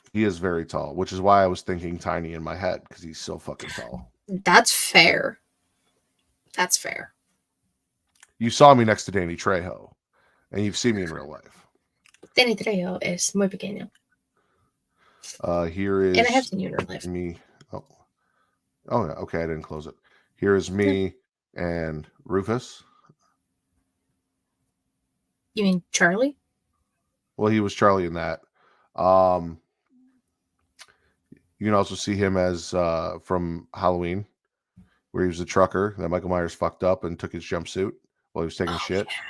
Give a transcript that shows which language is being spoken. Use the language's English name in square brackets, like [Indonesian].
[English] He is very tall, which is why I was thinking Tiny in my head, because he's so fucking tall. That's fair. That's fair. You saw me next to Danny Trejo, and you've seen me in real life. [Spanish] Danny Trejo es muy pequeño. [English] Here is... And I have seen you in real life. Me. Oh, yeah. Okay, I didn't close it. Here is me and Rufus. You mean Charlie? Well, he was Charlie in that. You can also see him as from Halloween, where he was the trucker that Michael Myers fucked up and took his jumpsuit while he was taking shit.